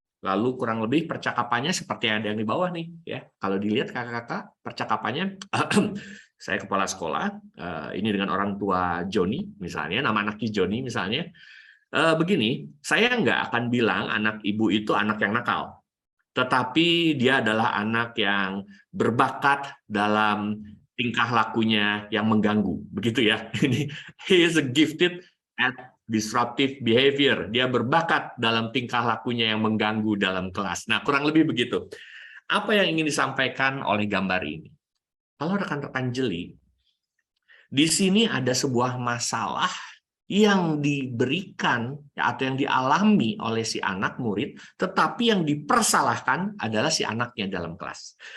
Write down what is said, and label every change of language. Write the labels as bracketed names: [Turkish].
[Indonesian] Lalu kurang lebih percakapannya seperti yang ada yang di bawah nih. Ya, kalau dilihat kakak-kakak, percakapannya saya kepala sekolah, ini dengan orang tua Joni misalnya, nama anaknya Joni misalnya. Begini, saya nggak akan bilang anak ibu itu anak yang nakal. Tetapi dia adalah anak yang berbakat dalam tingkah lakunya yang mengganggu, begitu ya. [English] Ini he is a gifted at disruptive behavior. [Indonesian] Dia berbakat dalam tingkah lakunya yang mengganggu dalam kelas. Nah, kurang lebih begitu. Apa yang ingin disampaikan oleh gambar ini? Kalau rekan-rekan jeli, di sini ada sebuah masalah yang diberikan atau yang dialami oleh si anak murid, tetapi yang dipersalahkan adalah si anaknya dalam kelas.